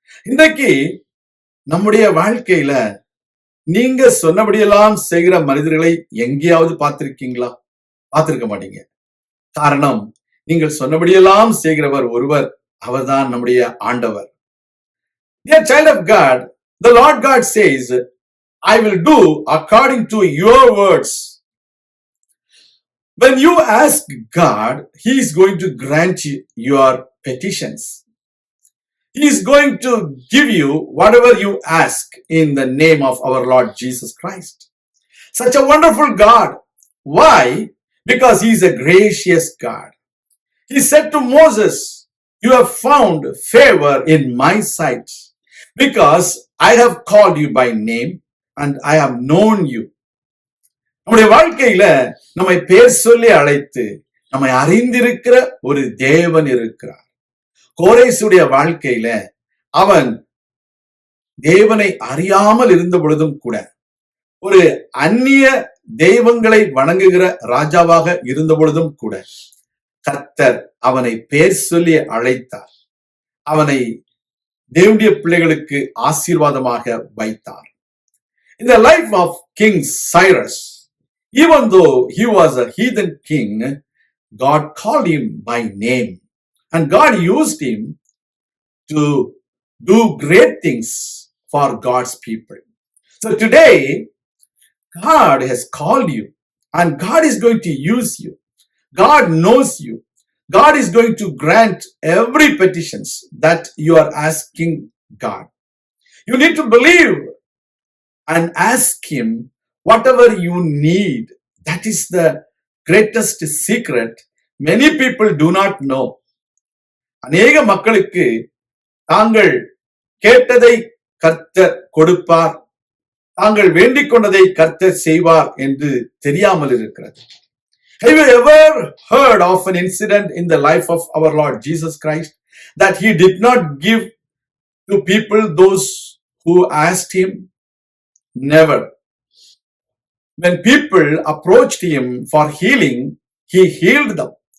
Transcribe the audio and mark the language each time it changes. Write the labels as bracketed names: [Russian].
[Tamil] இன்றைக்கு நம்முடைய வாழ்க்கையில நீங்க சொன்னபடியெல்லாம் செய்கிற மனிதர்களை எங்கேயாவது பார்த்திருக்கீங்களா? பார்த்திருக்க மாட்டீங்க. காரணம், நீங்கள் சொன்னபடியெல்லாம் செய்கிறவர் ஒருவர், அவர்தான் நம்முடைய ஆண்டவர். [English] Dear child of God, the Lord God says, I will do according to your words. When you ask God, He is going to grant you your petitions. He is going to give you whatever you ask in the name of our Lord Jesus Christ. Such a wonderful God. Why? Because He is a gracious God. He said to Moses, you have found favor in my sight because I have called you by name and I have known you. [Tamil] நம்முடைய வாழ்க்கையில நம்மை பேர் சொல்லி அழைத்து நம்மை அறிந்திருக்கிற ஒரு தேவன் இருக்கிறார். கோரேசுடைய வாழ்க்கையில அவன் தேவனை அறியாமல் இருந்த பொழுதும் கூட, ஒரு அந்நிய தெய்வங்களை வணங்குகிற ராஜாவாக இருந்த பொழுதும் கூட, கர்த்தர் அவனை பேர் சொல்லி அழைத்தார். அவனை தேவனுடைய பிள்ளைகளுக்கு ஆசீர்வாதமாக வைத்தார். [English] In the life of King Cyrus, even though he was a heathen king, God called him by name and God used him to do great things for God's people. So today, God has called you and God is going to use you. God knows you. God is going to grant every petitions that you are asking God. You need to believe and ask Him whatever you need. That is the greatest secret many people do not know. [Tamil] அநேக மக்களுக்கு தாங்கள் கேட்டதை கர்த்தர் கொடுப்பார், தாங்கள் வேண்டிக் கொண்டதை கர்த்தர் செய்வார் என்று தெரியாமல் இருக்கிறது. [English] Have you ever heard of an incident in the life of our Lord Jesus Christ that He did not give to people those who asked Him? Never. When people approached Him for healing, He healed them.